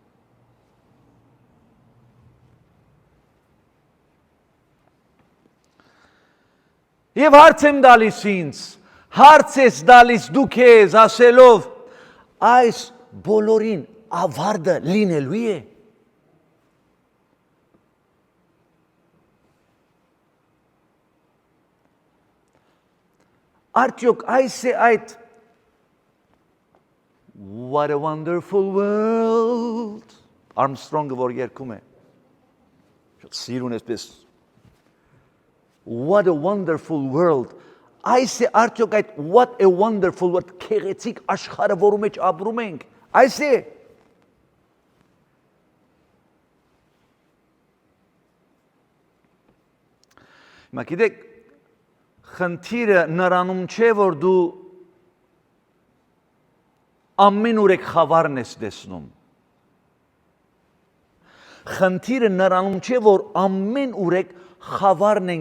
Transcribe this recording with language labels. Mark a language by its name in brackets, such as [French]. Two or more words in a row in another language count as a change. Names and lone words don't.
[Armenian] եւ հարց եմ տալիս ինձ հարց ես տալիս դու քեզ ասելով այս բոլորին ավարտը լինելու է արդյոք այս է այդ [English] What a wonderful world [Armenian] Armstrong-ը որ երգում է սիրուն էսպես [English] What a wonderful world [Armenian] Այս է արդյոք այդ [English] what a wonderful world [Armenian] քեղեցիկ աշխարհը որում մեջ ապրում ենք այս է Հիմա գիտեք խնդիրը նրանում չէ որ դու ամեն օրեք խավարն ես տեսնում խնդիրը նրանում չէ որ ամեն օրեք խավարն ենք